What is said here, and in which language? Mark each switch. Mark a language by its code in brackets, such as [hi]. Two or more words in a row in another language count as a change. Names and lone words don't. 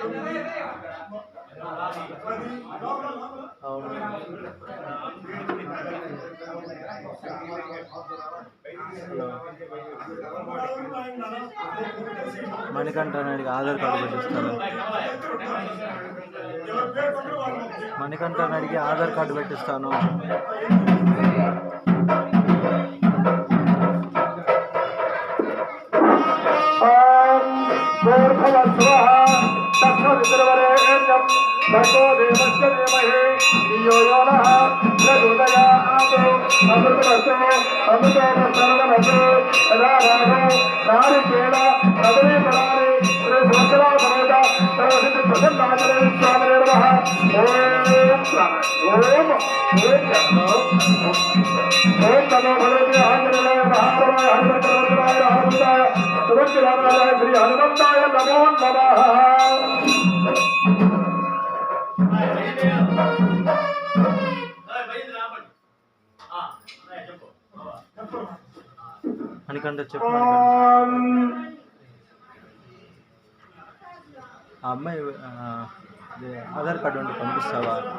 [te] అవును హలో మణికంఠనాడికి ఆధార్ కార్డు పెట్టిస్తాను. మణికంఠనాడికి ఆధార్ కార్డు పెట్టిస్తాను. [sa] भगो देवस्य धीमहि धियो यो नः प्रचोदयात् अमृतमस्तु अमृतमस्तु राघवो नारिकेल कदलीफलानि श्रीसहस्रासमेत सर्वसिद्धि प्रसन्नाचले स्वामिने नमः. ओम नमो भगवते आंजनेयाय महादेवाय हनुमंताय हनुमंताय सुभद्राय श्री हनुमंताय नमो नमः. [te] మణికంఠ చెప్పు. ఆ అమ్మాయి ఆధార్ కార్డు ఉంటే పంపిస్తావా?